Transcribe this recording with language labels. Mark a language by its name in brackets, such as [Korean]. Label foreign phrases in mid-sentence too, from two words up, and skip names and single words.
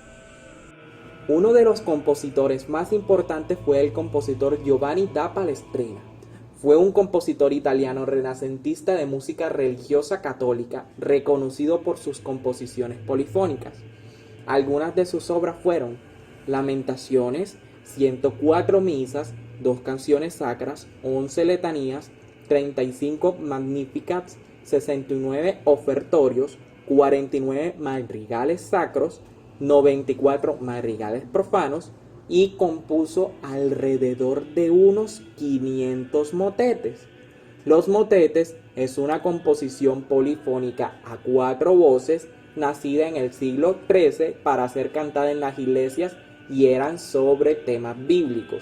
[Spanish] Uno de los compositores más importantes fue el compositor Giovanni da Palestrina. Fue un compositor italiano renacentista de música religiosa católica, reconocido por sus composiciones polifónicas. Algunas de sus obras fueron Lamentaciones, 104 misas, 2 canciones sacras, 11 letanías, 35 Magnificats, 69 ofertorios, 49 madrigales sacros, 94 madrigales profanos y compuso alrededor de unos 500 motetes. Los motetes es una composición polifónica a 4 voces nacida en el siglo XIII para ser cantada en las iglesias y eran sobre temas bíblicos.